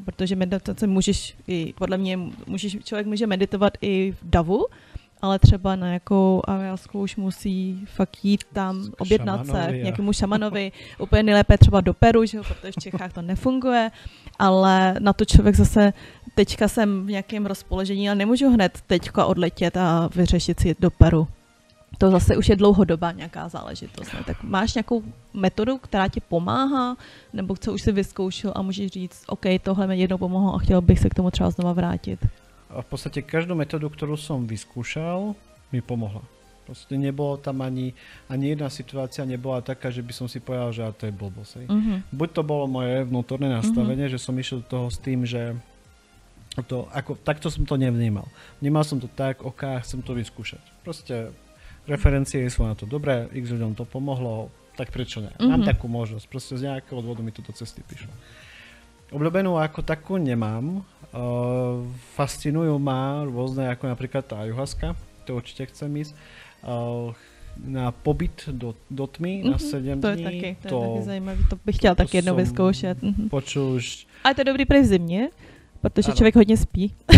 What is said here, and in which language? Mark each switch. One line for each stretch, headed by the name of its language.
Czech: Protože meditace podle mě člověk může meditovat i v davu, ale třeba na jakou ayahuasku už musí fakt jít tam, objednat se k nějakému šamanovi, úplně nejlépe třeba do Peru, že jo, protože v Čechách to nefunguje, ale na to člověk zase, teďka jsem v nějakém rozpoložení, ale nemůžu hned teďka odletět a vyřešit si do Peru. To zase už je dlouhodobá nějaká záležitost. Ne? Tak máš nějakou metodu, která ti pomáhá, nebo co už si vyzkoušel a můžeš říct, OK, tohle mi jednou pomohlo a chtěl bych se k tomu třeba znova vrátit.
Slovak: A v podstate každú metódu, ktorú som vyskúšal, mi pomohla. Proste nebolo tam ani jedna situácia nebola taká, že by som si povedal, že to je blbosť. Buď to bolo moje vnútorné nastavenie, že som išiel do toho s tým, že takto som to nevnímal. Vnímal som to tak, chcem to vyskúšať. Proste referencie sú na to dobré, x ľuďom to pomohlo, tak prečo ne? Mám takú možnosť, proste z nejakého dôvodu mi to do cesty prišlo. Obľúbenú ako takú nemám. Fascinujú ma rôzne, ako napríklad tá ayahuasca, to určite chcem ísť. Na pobyt do tmy na 7 to
Czech: To je taky zajímavé, to bych chtěla tak jednou vyzkoušet.
Slovak: Počul už...
Czech: Ale to je dobrý pre v zimě, protože člověk hodně spí.